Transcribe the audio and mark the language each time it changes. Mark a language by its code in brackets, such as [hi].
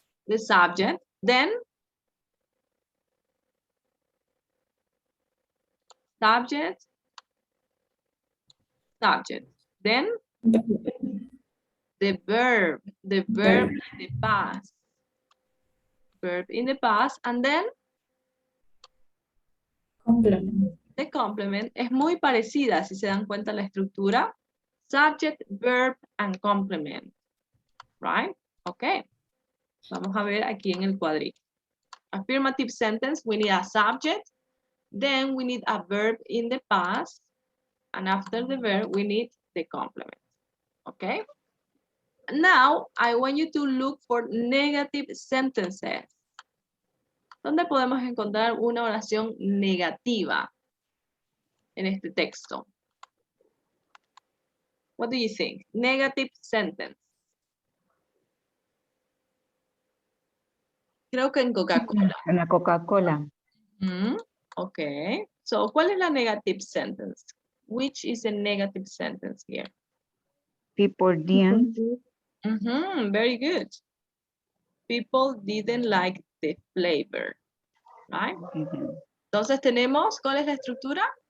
[en] the subject, then subject, then the verb in the past. Verb in the past, and then Complement. the complement. [es] Es muy parecida, si se dan cuenta, la estructura. [en] Subject, verb, and complement. Right? Okay. [es] Vamos a ver aquí en el cuadrito. [en] Affirmative sentence, we need a subject. Then we need a verb in the past. And after the verb, we need the complement. Okay? Now, I want you to look for negative sentences. [es] ¿Dónde podemos encontrar una oración negativa en este texto? [en] What do you think? Negative sentence. [es] Creo que en Coca-Cola. En la Coca-Cola. [en] Okay. [es] So, ¿cuál es la [en] negative sentence? Which is a negative sentence here? People didn't. Very good. People didn't like the flavor. Right? [es] Entonces tenemos, ¿cuál es la estructura?